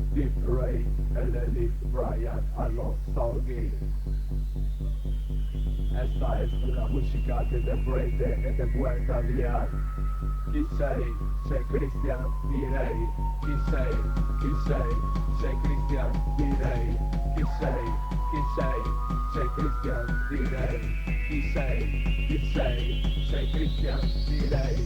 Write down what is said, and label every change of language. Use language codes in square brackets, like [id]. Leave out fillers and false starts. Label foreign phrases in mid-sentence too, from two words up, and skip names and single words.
[it] Ray e Lady Brian allo Stargame. [es] Esta es la música que te prende, que te puede guiar. [it] Chi sei? Sei Christian, direi. Chi sei? Chi sei? Sei Christian, direi. Chi sei? Chi sei? Sei Christian, direi. Chi sei? Chi sei? Sei Christian, direi.